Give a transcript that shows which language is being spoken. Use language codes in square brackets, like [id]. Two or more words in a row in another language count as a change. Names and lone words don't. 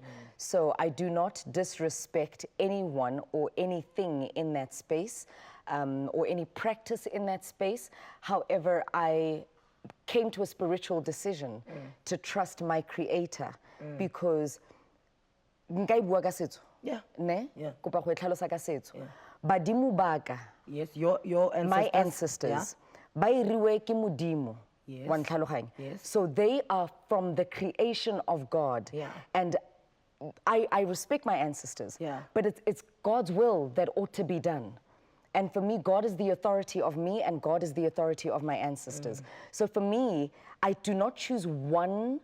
[en] So I do not disrespect anyone or anything in that space, or any practice in that space. However, I came to a spiritual decision to trust my creator because Yeah. ne Yeah. [tn] kopa go tlhalosa ka setso badimo baka [en] Yes, your ancestors. my ancestors [tn] ba iriwe ke modimo [en] Yes. [tn] wa ntlhaloganya. [en] Yes. So they are from the creation of God. Yeah. And I respect my ancestors, Yeah. but it's God's will that ought to be done. And for me, God is the authority of me and God is the authority of my ancestors. So for me, I do not choose one